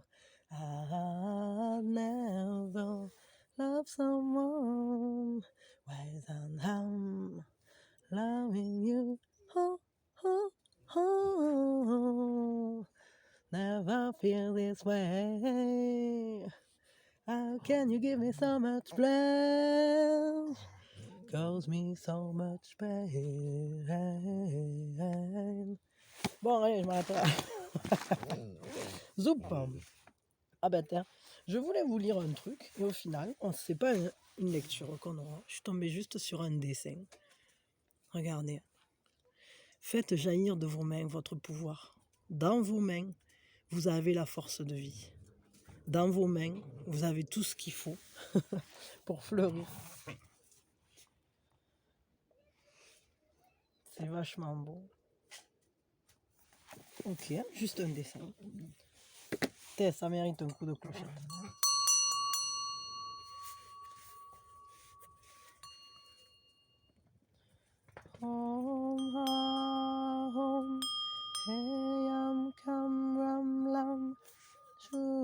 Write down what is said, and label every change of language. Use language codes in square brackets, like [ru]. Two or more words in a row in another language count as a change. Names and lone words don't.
[en] I never loved someone way than I'm loving you. Oh, oh, oh. Never feel this way. How can you give me so much bliss? Cause me so much pain. [fr] Bon, allez, je m'arrête là. Zoup. Ah ben tiens, je voulais vous lire un truc, et au final, c'est pas une lecture qu'on aura. Je suis tombée juste sur un dessin. Regardez. Faites jaillir de vos mains votre pouvoir. Dans vos mains, vous avez la force de vie. Dans vos mains, vous avez tout ce qu'il faut pour fleurir. C'est vachement beau. Ok, juste un dessin. Ça mérite un coup de clochette. [sa] Om Ham Heyam Kam Ram Lam